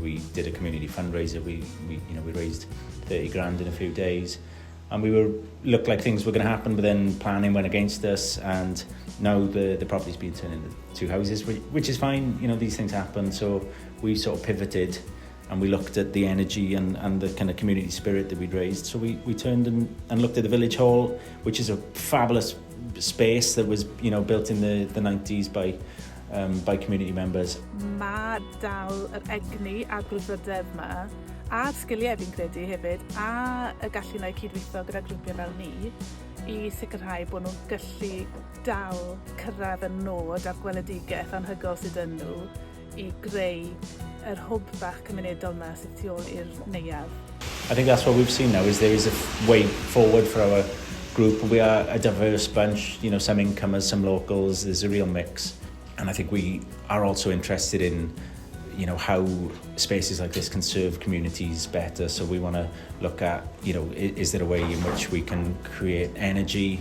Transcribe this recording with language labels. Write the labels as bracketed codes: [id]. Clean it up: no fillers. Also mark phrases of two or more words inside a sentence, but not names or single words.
[en] We did a community fundraiser. We raised 30 grand in a few days, and looked like things were going to happen, but then planning went against us, and now the property's been turned into 2 houses, which is fine. You know, these things happen. So we sort of pivoted, and we looked at the energy and the kind of community spirit that we'd raised. So we turned and looked at the village hall, which is a fabulous space that was, you know, built in the 90s by community members. [cy] Mae dal yr egni a'r gwrthryfedd yma, a'r sgiliau fi'n credu hefyd, a y gallu na i cydweithio gyda grwpiau fel ni, i sicrhau bod nhw'n gallu dal cyrraedd y nod a'r gweledigaeth anhygoel sydd yn nhw i greu yr hwb bach cymunedol yma sydd tu ôl i'r neuadd. [en] I think that's what we've seen now, is there is a way forward for our group. We are a diverse bunch, you know, some incomers, some locals. There's a real mix, and I think we are also interested in, you know, how spaces like this can serve communities better. So we want to look at, you know, is there a way in which we can create energy?